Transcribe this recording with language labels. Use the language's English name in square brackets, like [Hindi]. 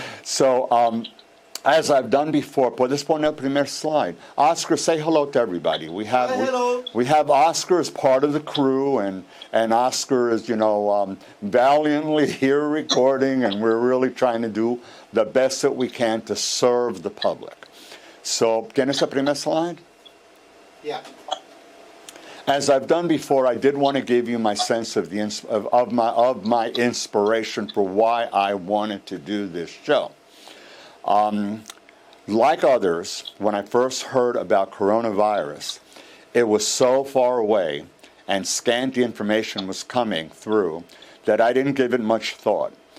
[English] So as I've done before, [Spanish] puedes poner el primer slide. [English] Oscar, say hello to everybody. Hello. We have Oscar as part of the crew, and Oscar is valiantly here recording, and we're really trying to do the best that we can to serve the public. [Spanish] So, ¿tienes el primer slide? [English] Yeah. As I've done before, I did want to give you my sense of my inspiration for why I wanted to do this show. Like others, when I first heard about coronavirus, it was so far away and scanty information was coming through that I didn't give it much thought.